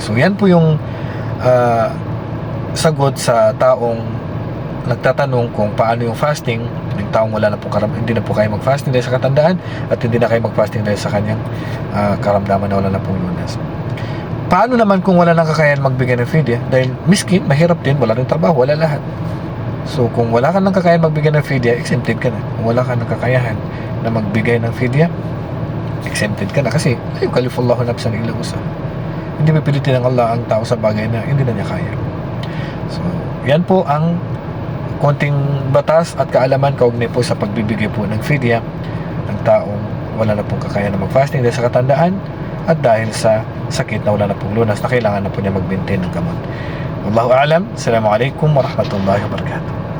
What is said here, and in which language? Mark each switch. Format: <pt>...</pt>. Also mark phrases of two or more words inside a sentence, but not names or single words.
<tl>So yan po yung sagot sa taong nagtatanong kung paano yung fasting ng taong wala na po hindi na po kaya mag-fasting dahil sa katandaan at hindi na kaya mag-fasting dahil sa kanyang karamdaman na wala na pong lunas. Paano naman kung wala nang kakayahan magbigay ng fidya? Dahil miskin, mahirap din, wala rin trabaho, wala lahat. So kung wala ka nang kakayahan magbigay ng fidya, exempted ka na. Kung wala ka nang kakayahan na magbigay ng fidya, exempted ka na kasi</tl> <ar>لا يكلف الله نفسا إلا وسعها.</ar> <tl>Hindi pipilitin ng Allah ang tao sa bagay na hindi na niya kaya. So, yan po ang konting batas at kaalaman kaugnay po sa pagbibigay po ng fidya ng taong wala na pong kakayahan na mag-fasting dahil sa katandaan at dahil sa sakit na wala na pong lunas na kailangan na po niya mag-maintain ng gamot.</tl> <ar>والله أعلم. السلام عليكم ورحمة الله وبركاته.</ar>